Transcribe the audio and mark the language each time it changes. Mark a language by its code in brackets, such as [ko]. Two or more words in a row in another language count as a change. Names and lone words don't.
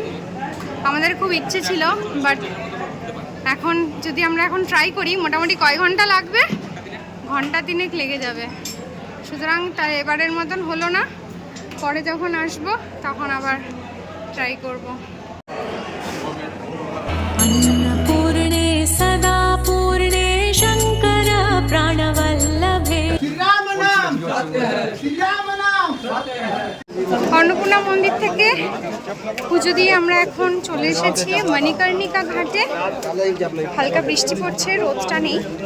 [bn] আমাদের খুব ইচ্ছে ছিল, বাট এখন যদি আমরা এখন ট্রাই করি মোটামুটি কয় ঘন্টা লাগবে, ঘন্টা 3 লেগে যাবে। সুতরাং তাই এবারের মতন হলো না, পরে যখন আসবো তখন আবার ট্রাই করব। [sa] अन्नपूर्णे सदा पूर्णे शङ्कर प्राणवल्लभे। [bn] অন্নপূর্ণা মন্দির থেকে পুজো দিয়ে আমরা এখন চলে এসেছি মণিকর্ণিকা ঘাটে। হালকা বৃষ্টি পড়ছে, রোদটা নেই।